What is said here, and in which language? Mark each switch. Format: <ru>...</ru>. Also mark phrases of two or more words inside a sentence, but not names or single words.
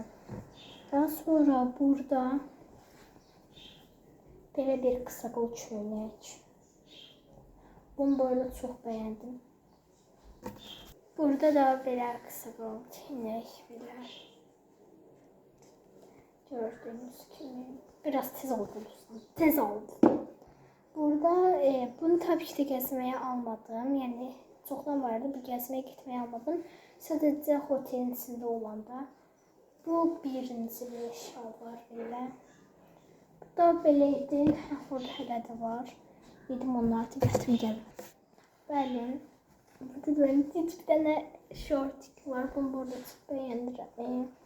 <az>Daha sonra burada belə bir qısa qol köynək. Bunu bu arada çox bəyəndim. Burada da belə qısa qol köynək belə. Gördüğünüz kimi biraz tez oldu. Tez oldu.</az> <tr>Burada bunu tabii ki de gezmeye almadım. Yani çoktan vardı. Bu gezmeye gitmeye almadım. Sadece otelin içinde olanda.</tr> <az>Bu birinci bir şalvar belə. Bu da beləydi. Burada hələ də var. Dedim onları da gətirim gəlin. Bəli.</az> <tr>Burada da benim bir tane şortik var.</tr> <az>Bunu burada çok bəyəndirəm.</az>